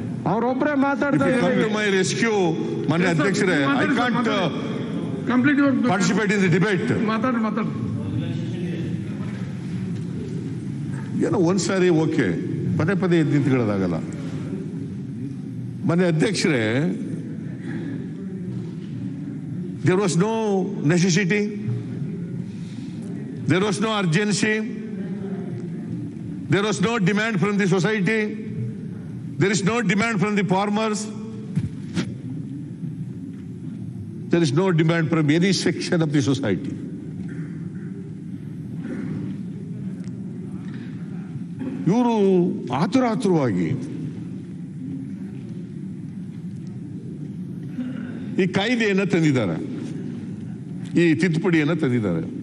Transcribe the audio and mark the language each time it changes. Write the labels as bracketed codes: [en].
[kn] ಅವರೊಬ್ಬರೇ ಮಾತಾಡ್ತಾರೆ. [en] my rescue [kn] ಮಾನ್ಯ ಅಧ್ಯಕ್ಷರೇ, [en] I can't complete participate in the debate. [kn] ಮಾತಾಡಿ ಏನೋ ಒಂದ್ಸಾರಿ ಓಕೆ, ಪದೇ ಪದೇ ಎದ್ದು ನಿಂತ್ಕೊಳ್ಳೋದಾಗಲ್ಲ. ಮಾನ್ಯ ಅಧ್ಯಕ್ಷರೇ, [en] there was no necessity, there was no urgency, there was no demand from the society, there is no demand from the farmers, there is no demand from any section of the society. [kn] ಇವರು ಆತುರವಾಗಿ ಈ ಕಾಯ್ದೆಯನ್ನು ತಂದಿದ್ದಾರೆ, ಈ ತಿದ್ದುಪಡಿಯನ್ನು ತಂದಿದ್ದಾರೆ.